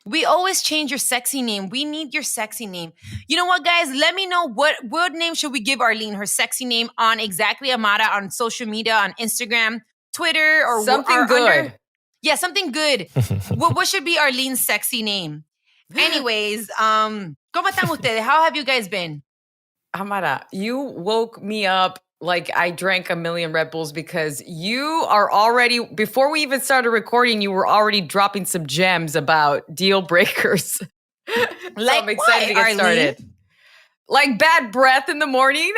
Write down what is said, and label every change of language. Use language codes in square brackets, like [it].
[en] We always change your sexy name. We need your sexy name. You know what, guys? Let me know what name should we give Arlene, her sexy name, on Exactly Amara, on social media, on Instagram, Twitter, or something good. Yeah, something good. What should be Arlene's sexy name? Anyways, [es] ¿cómo están ustedes? [en] How have you guys been? Amara, you woke me up like I drank a million Red Bulls because you are already, before we even started recording, you were already dropping some gems about deal breakers. So I'm excited to get started. Like bad breath in the morning.